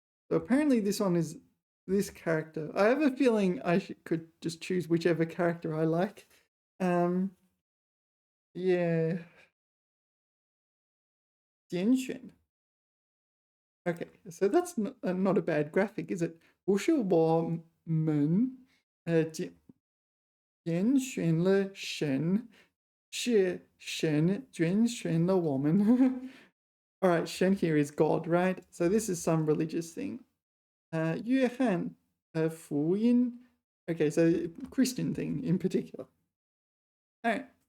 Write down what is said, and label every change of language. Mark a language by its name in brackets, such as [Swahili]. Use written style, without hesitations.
[English] So apparently this one is this character. I have a feeling I could just choose whichever character I like. Yeah. [Chinese] 拣选. [English] Okay, so that's not a bad graphic, is it? [Chinese] 不是我们拣选了神，是神拣选了我们. [English] All right, Shen here is God, right? So this is some religious thing. 约翰福音.Okay, so Christian thing in particular. All right.